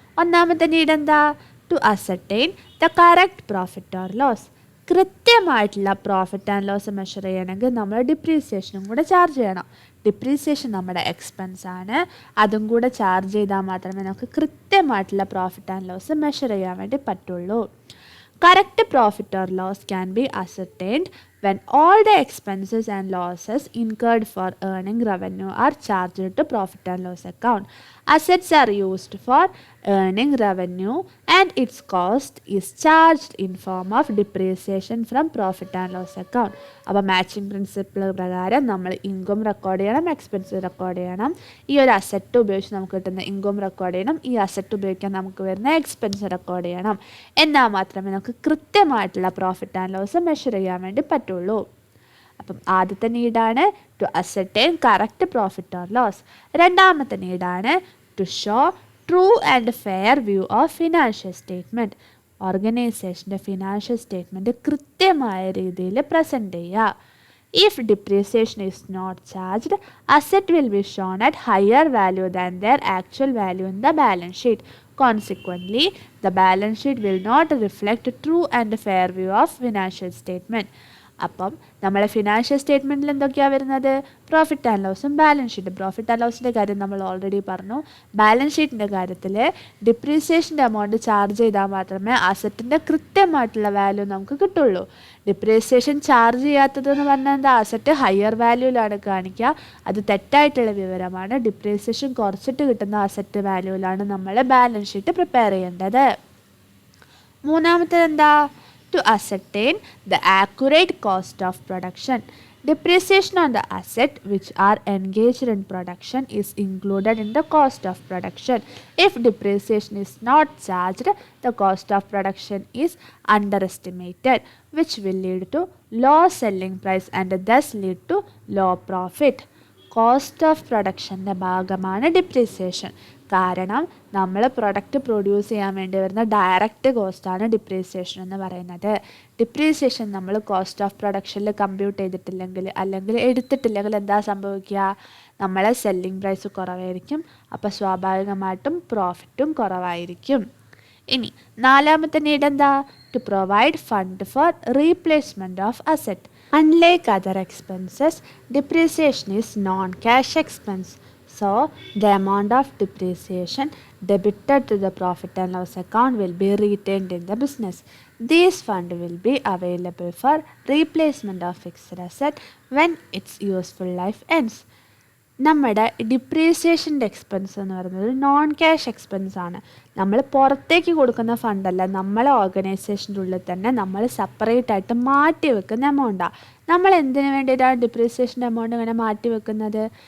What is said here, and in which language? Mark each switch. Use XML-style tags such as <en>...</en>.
<ml>ഒന്നാമത്തെ നീഡ് എന്താ?</ml> <en>To ascertain the correct profit or loss.</en> <ml>കൃത്യമായിട്ടുള്ള പ്രോഫിറ്റ് ആൻഡ് ലോസ് മെഷർ ചെയ്യണമെങ്കിൽ നമ്മൾ ഡിപ്രീസിയേഷനും കൂടെ ചാർജ് ചെയ്യണം. ഡിപ്രീസിയേഷൻ നമ്മുടെ എക്സ്പെൻസാണ്, അതും കൂടെ ചാർജ് ചെയ്താൽ മാത്രമേ നമുക്ക് കൃത്യമായിട്ടുള്ള പ്രോഫിറ്റ് ആൻഡ് ലോസ് മെഷർ ചെയ്യാൻ വേണ്ടി പറ്റുള്ളൂ.</ml> <en>Correct profit or loss can be ascertained when all the expenses and losses incurred for earning revenue are charged to profit and loss account. Assets are used for earning revenue and its cost is charged in form of depreciation from profit and loss account.</en> <ml>അപ്പോൾ matching principle പ്രകാരം നമ്മൾ income record ചെയ്യണം, expense record ചെയ്യണം. ഈ ഒരു asset ഉപയോഗിച്ച് നമുക്ക് കിട്ടുന്ന ഇൻകം റെക്കോർഡ് ചെയ്യണം, ഈ അസറ്റ് ഉപയോഗിക്കാൻ നമുക്ക് വരുന്ന എക്സ്പെൻസ് റെക്കോർഡ് ചെയ്യണം. എന്നാൽ മാത്രമേ നമുക്ക് കൃത്യമായിട്ടുള്ള പ്രോഫിറ്റ് ആൻഡ് ലോസ് മെഷർ ചെയ്യാൻ വേണ്ടി പറ്റുള്ളൂ. അപ്പം ആദ്യത്തെ നീഡാണ്</ml> <en>To ascertain correct profit or loss.</en> <ml>രണ്ടാമത്തെ നീഡാണ്</ml> <en>To show true and fair view of financial statement.</en> <ml>ഓർഗനൈസേഷൻ്റെ financial statement കൃത്യമായ രീതിയിൽ പ്രസൻറ്റ് ചെയ്യുക.</ml> <en>If depreciation is not charged, asset will be shown at higher value than their actual value in the balance sheet. Consequently, the balance sheet will not reflect true and fair view of financial statement.</en> <ml>അപ്പം നമ്മളെ financial സ്റ്റേറ്റ്മെൻറ്റിൽ എന്തൊക്കെയാണ് വരുന്നത്? Profit and ലോസും balance sheet. Profit and ലോസിൻ്റെ കാര്യം നമ്മൾ already പറഞ്ഞു. Balance ഷീറ്റിൻ്റെ കാര്യത്തിൽ ഡിപ്രീസിയേഷൻ്റെ amount charge ചെയ്താൽ മാത്രമേ അസറ്റിൻ്റെ കൃത്യമായിട്ടുള്ള വാല്യൂ നമുക്ക് കിട്ടുള്ളൂ. ഡിപ്രീസിയേഷൻ ചാർജ് ചെയ്യാത്തതെന്ന് പറഞ്ഞാൽ എന്താ? അസറ്റ് ഹയർ വാല്യൂവിലാണ് കാണിക്കുക. അത് തെറ്റായിട്ടുള്ള വിവരമാണ്. ഡിപ്രീസിയേഷൻ കുറച്ചിട്ട് കിട്ടുന്ന അസറ്റ് വാല്യൂവിലാണ് നമ്മൾ ബാലൻസ് ഷീറ്റ് പ്രിപ്പയർ ചെയ്യേണ്ടത്. മൂന്നാമത്തേത് എന്താ?</ml> <en>To ascertain the accurate cost of production. Depreciation on the asset which are engaged in production is included in the cost of production. If depreciation is not charged, the cost of production is underestimated, which will lead to low selling price and thus lead to low profit.</en> <ml>Cost of പ്രൊഡക്ഷൻ്റെ ഭാഗമാണ് depreciation. കാരണം നമ്മൾ product produce ചെയ്യാൻ വേണ്ടി വരുന്ന direct കോസ്റ്റാണ് depreciation എന്ന് പറയുന്നത്. Depreciation നമ്മൾ cost of പ്രൊഡക്ഷനിൽ compute ചെയ്തിട്ടില്ലെങ്കിൽ അല്ലെങ്കിൽ എടുത്തിട്ടില്ലെങ്കിൽ എന്താ സംഭവിക്കുക? നമ്മളെ സെല്ലിംഗ് പ്രൈസ് കുറവായിരിക്കും. അപ്പോൾ സ്വാഭാവികമായിട്ടും പ്രോഫിറ്റും കുറവായിരിക്കും. ഇനി നാലാമത്തെ നീഡ് എന്താ?</ml> <en>To provide fund for replacement of asset. Unlike other expenses, depreciation is non-cash expense. So, the amount of depreciation debited to the profit and loss account will be retained in the business. These funds will be available for replacement of fixed asset when its useful life ends.</en> <ml>നമ്മുടെ ഡിപ്രീസിയേഷൻ്റെ expense എന്ന് പറയുന്നത് non cash expense ആണ്. നമ്മൾ പുറത്തേക്ക് കൊടുക്കുന്ന ഫണ്ടല്ല, നമ്മളെ ഓർഗനൈസേഷൻ്റെ ഉള്ളിൽ തന്നെ നമ്മൾ സെപ്പറേറ്റ് ആയിട്ട് മാറ്റി വെക്കുന്ന എമൗണ്ടാണ്. നമ്മൾ എന്തിനു വേണ്ടിയിട്ടാണ് ഡിപ്രീസിയേഷൻ്റെ എമൗണ്ട് ഇങ്ങനെ മാറ്റി വെക്കുന്നത്?</ml>